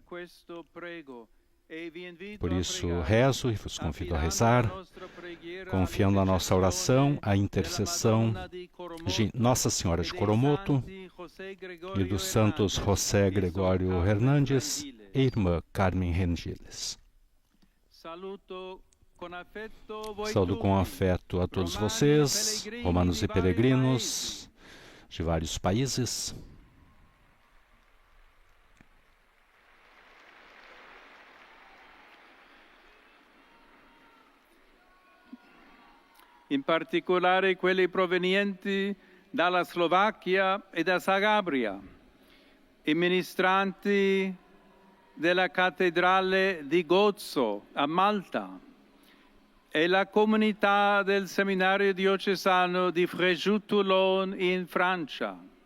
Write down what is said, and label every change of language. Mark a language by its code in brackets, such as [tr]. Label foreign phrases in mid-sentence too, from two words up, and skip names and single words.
[pt] Por isso, rezo e vos convido a rezar, confiando a nossa oração à intercessão de Nossa Senhora de Coromoto e dos santos José Gregório Hernandes e irmã Carmen Rengiles. Saúdo com afeto a todos vocês, romanos e peregrinos de vários países. [it] In particolare quelli provenienti dalla Slovacchia e da Zagabria, i ministranti della cattedrale di Gozo a Malta e la comunità del seminario diocesano di Fréjus-Toulon in Francia.